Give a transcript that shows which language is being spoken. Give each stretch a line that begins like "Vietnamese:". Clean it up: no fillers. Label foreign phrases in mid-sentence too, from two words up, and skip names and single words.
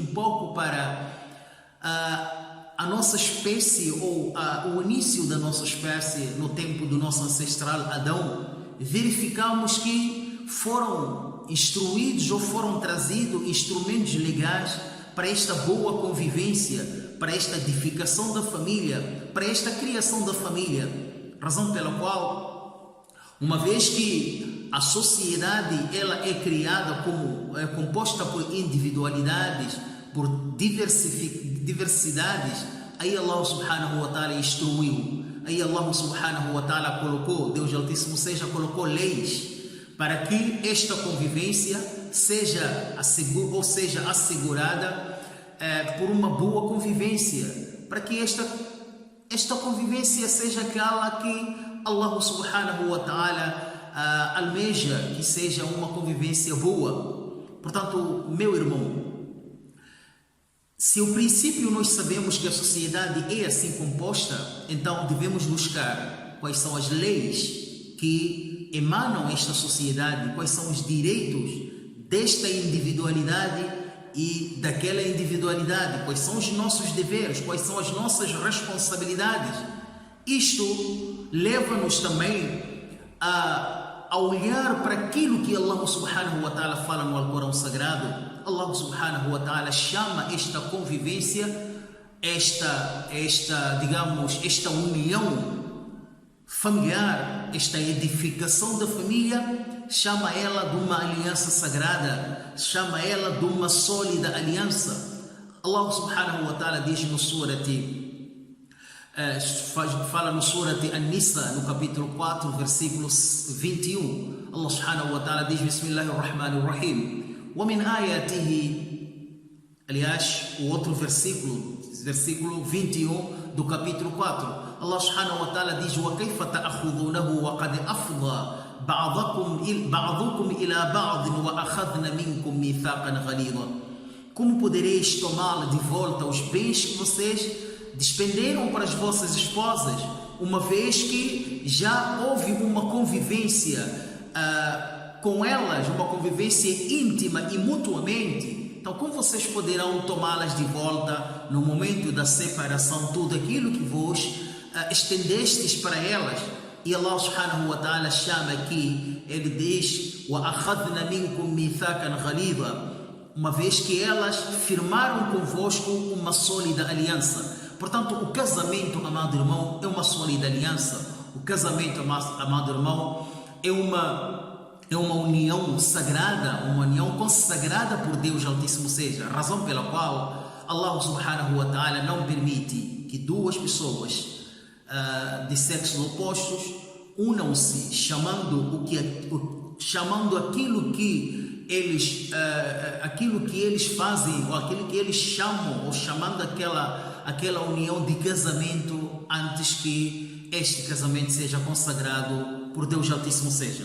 Portuguese: pouco para a nossa espécie, ou o início da nossa espécie no tempo do nosso ancestral Adão, verificamos que foram instruídos ou foram trazidos instrumentos legais para esta boa convivência, para esta edificação da família, para esta criação da família. Razão pela qual, uma vez que a sociedade ela é criada é composta por individualidades, por diversidades, aí
Arabic: الله سبحانه وتعالى
Portuguese: instruiu, aí
Arabic: الله سبحانه وتعالى
Portuguese: colocou, Deus Altíssimo colocou leis para que esta convivência seja assegurada por uma boa convivência, para que esta convivência seja aquela que
Arabic: الله سبحانه وتعالى
Portuguese: almeja que seja uma convivência boa. Portanto, meu irmão, se o princípio nós sabemos que a sociedade é assim composta, então devemos buscar quais são as leis que emanam esta sociedade, quais são os direitos desta individualidade e daquela individualidade, quais são os nossos deveres, quais são as nossas responsabilidades. Isto leva-nos também a olhar para aquilo que
Arabic: الله سبحانه وتعالى
Portuguese: fala no Alcorão Sagrado.
Arabic: الله سبحانه وتعالى
Portuguese: chama esta convivência, esta união familiar, esta edificação da família, chama ela de uma aliança sagrada, chama ela de uma sólida aliança.
Arabic: الله سبحانه وتعالى
Portuguese: diz no fala no Surat An-Nisa, no capítulo 4, versículo 21.
Arabic: الله سبحانه وتعالى
Portuguese: diz: Bismillahirrahmanirrahim.
Arabic: ومن آياته,
Portuguese: aliás, o outro versículo 21 do capítulo 4,
Arabic: الله سبحانه وتعالى diz: وَكَيْفَ تَأْخُذُونَهُ وَقَدْ أَفْضَى بَعْضُكُمْ إِلَى بَعْضٍ وَأَخَذْنَ مِنْكُمْ مِيثَاقًا غَلِيظًا.
Portuguese: Como podereis tomar de volta os bens que vocês despenderam para as vossas esposas, uma vez que já houve uma convivência com elas, uma convivência íntima e mutuamente? Então, como vocês poderão tomá-las de volta no momento da separação, tudo aquilo que vos estendestes para elas? E
Arabic: الله سبحانه وتعالى
Portuguese: chama aqui, ele diz:
Arabic: وَأَخَذْنَ مِنْكُمْ مِيثَاقًا غَلِيظًا,
Portuguese: uma vez que elas firmaram convosco uma sólida aliança. Portanto, o casamento, amado irmão, é uma sólida aliança. O casamento, amado irmão, é uma união sagrada, uma união consagrada por Deus Altíssimo seja, a razão pela qual
Arabic: الله سبحانه وتعالى
Portuguese: não permite que duas pessoas de sexos opostos unam-se, chamando aquilo que eles fazem, ou aquilo que eles chamam, ou chamando aquela união de casamento, antes que este casamento seja consagrado por Deus Altíssimo seja.